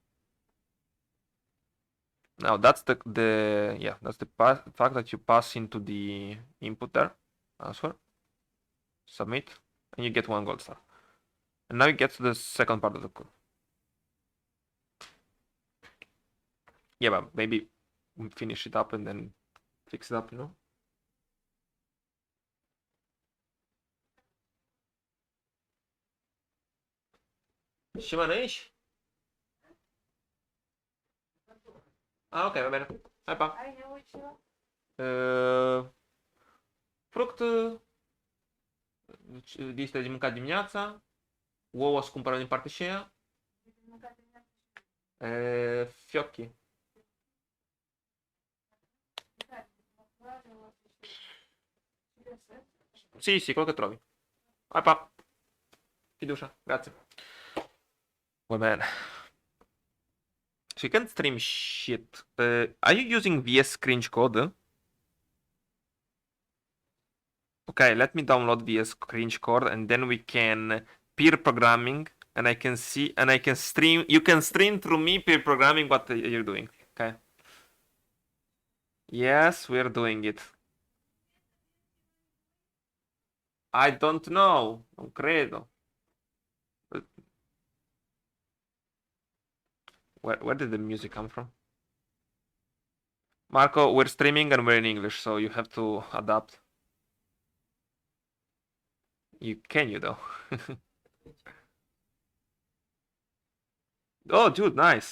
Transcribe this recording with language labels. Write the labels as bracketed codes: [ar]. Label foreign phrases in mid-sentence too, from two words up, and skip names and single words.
[en] Now that's that's the fact that you pass into the input there. Answer. Submit, and you get 1 gold star. And now you get to the second part of the code. Yeah, but maybe finish it up and then fix it up, you know? Szymanejś? [it] A, okej, va bene. [ro] Hai pa. Fructe, listă de mâncat dimineața, ouă să cumpărăm din partea și aia, [it] fiocchi. Sì, sì, quello che trovi. [ro] Hai pa. [it] Fiducia, grazie. [en] Well, man. So you can stream shit. Are you using VS Cringe Code? Okay, let me download VS Cringe Code and then we can peer programming and I can see and I can stream. You can stream through me peer programming what you're doing. Okay. Yes, we're doing it. I don't know. [it] Non credo. [en] Where did the music come from? Marco, we're streaming and we're in English, so you have to adapt. You though. Oh, dude, nice.